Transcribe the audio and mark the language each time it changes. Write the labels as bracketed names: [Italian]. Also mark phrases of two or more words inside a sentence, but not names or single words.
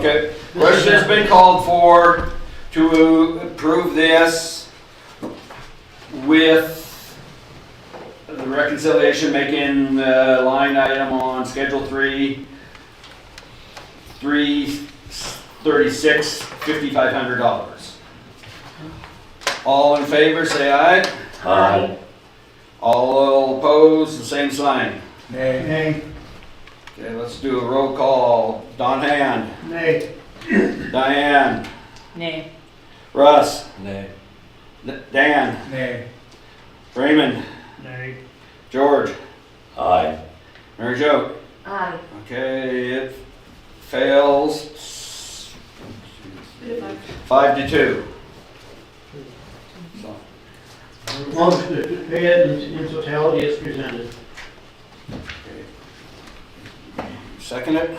[English] Okay, question has been called for to approve this with the reconciliation making the line item on Schedule 3, 336, $5,500. All in favor, say aye. Aye. All opposed, the same sign. Nay. Okay, let's do a roll call. Don Hand. Nay. Diane. Nay. Russ. Nay. Dan. Nay. Raymond. Nay. George. Aye. Mary Jo. Aye. Okay, it fails 5-2. So, Motion to pay it in totality as presented. second it?